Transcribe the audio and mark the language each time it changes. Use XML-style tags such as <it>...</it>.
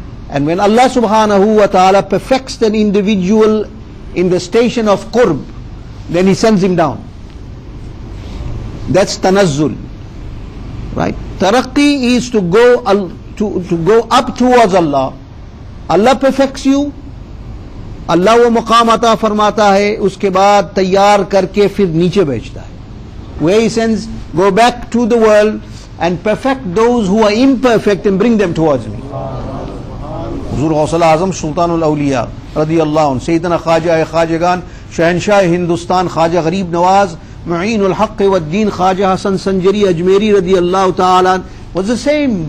<en>And when Allah subhanahu wa ta'ala perfects an individual in the station of qurb, then He sends him down. That's tanazzul, right? Taraqi is to go up towards Allah. Allah perfects you,</en> <hi>Allah वो मकाम अता फरमाता है, उसके बाद तैयार करके फिर नीचे भेजता है.</hi> <en>Where He sends, go back to the world and perfect those who are imperfect and bring them towards me. Huzur Ghousul-Azam Sultanul Awliya radiyallahu anhu, Sayyidina Khwaja Khwajagan, Shahanshah Hindustan, Khwaja Gharib Nawaz, Mu'eenul Haqq wa Deen, Khwaja Hasan Sanjari Ajmeri radiyallahu ta'ala, was the same.</en>